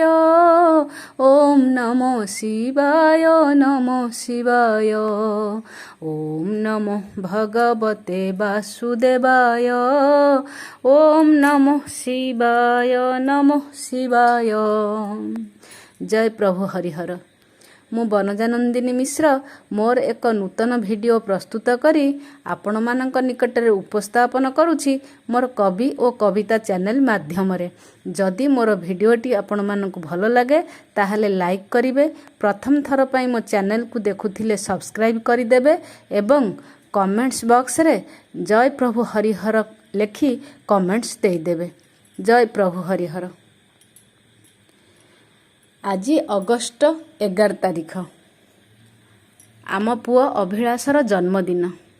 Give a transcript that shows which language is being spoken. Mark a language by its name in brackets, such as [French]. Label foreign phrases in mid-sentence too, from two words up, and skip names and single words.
[Sanskrit] ओम नमो शिवाय नमो शिवाय। ओम नमो भगवते वासुदेवाय। ओम नमो शिवाय नमो शिवाय। [Odia] ଜୟ ପ୍ରଭୁ ହରିହର। ମୁ ବନଜାନନ୍ଦିନୀ ମିଶ୍ର ମୋର ଏକ ନୂତନ ଭିଡିଓ ପ୍ରସ୍ତୁତ କରି ଆପଣ ମାନକ ନିକଟରେ ଉପସ୍ଥାପନ କରୁଛି ମୋର କବି ଔର କବିତା ଚ୍ୟାନେଲ ମାଧ୍ୟମ ରେ। ଯଦି ମୋର ଭିଡିଓଟି ଆପଣ ମାନକ ଭଲ ଲଗେ ତାହଲେ ଲାଇକ କରିବେ, ପ୍ରଥମ ଥର ପଈ ମୋ ଚ୍ୟାନେଲ କୋ ଦେଖୁଥିଲେ ସବସ୍କ୍ରାଇବ କରିଦେବେ ଏବଂ [English] comments box [Odia] ରେ ଜୟ ପ୍ରଭୁ ହରିହର ଲେଖି କମେଣ୍ଟସ ଦେଦେବେ। ଜୟ ପ୍ରଭୁ ହରିହର। ଆଜି ଅଗଷ୍ଟ 11 ତାରିଖ ଆମ ପୁଓ ଅଭିଲାଷର ଜନ୍ମଦିନ।